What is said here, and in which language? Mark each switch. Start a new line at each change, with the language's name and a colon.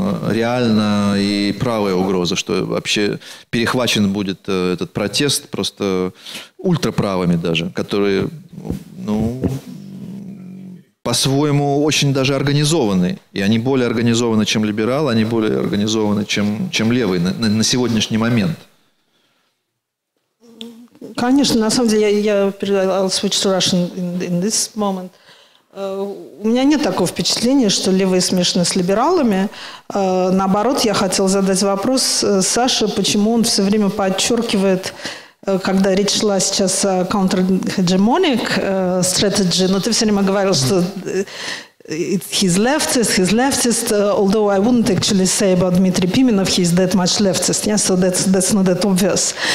Russian: реально и правая угроза, что вообще перехвачен будет этот протест просто ультраправыми даже, которые, ну, по-своему очень даже организованы. И они более организованы, чем либералы, они более организованы, чем левые на сегодняшний момент. Конечно, на самом деле,
English: I'll switch to Russian in this moment.
Russian: У меня нет такого впечатления, что левые смешаны с либералами. Наоборот, я хотела задать вопрос Саше, почему он все время подчеркивает, когда речь шла сейчас о
English: counter-hegemonic strategy,
Russian: но ты все время говорил, что
English: he's leftist, although I wouldn't actually say about Dmitry Pimenov he's that much leftist, yeah, so that's not that obvious.